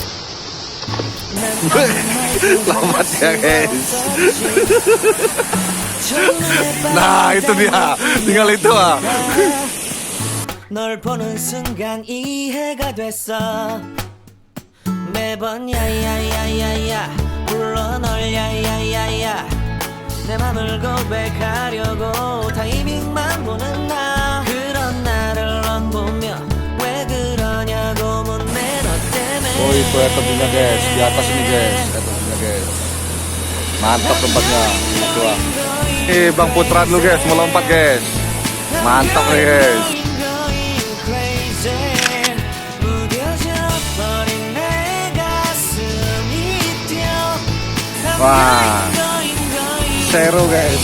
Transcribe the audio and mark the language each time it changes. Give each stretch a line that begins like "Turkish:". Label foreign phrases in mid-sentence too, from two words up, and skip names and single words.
Indonesian: Selamat ya guys. Nah itu dia, tinggal itu ah.
Korean: 널 보는 순간 이해가 됐어 매번 야야야야야 불러 널 야야야야 내 맘을 고백하려고 타이밍만 보는 나 그런 나를 넌 보며 왜 그러냐고 묻네 너 때문에
Indonesian: Oh itu terjunnya guys, di atas ini guys, terjunnya guys. Mantap tempatnya, itu ah. Bang Putra dulu guys, mau lompat guys. Mantap nih guys. Wah, seru guys.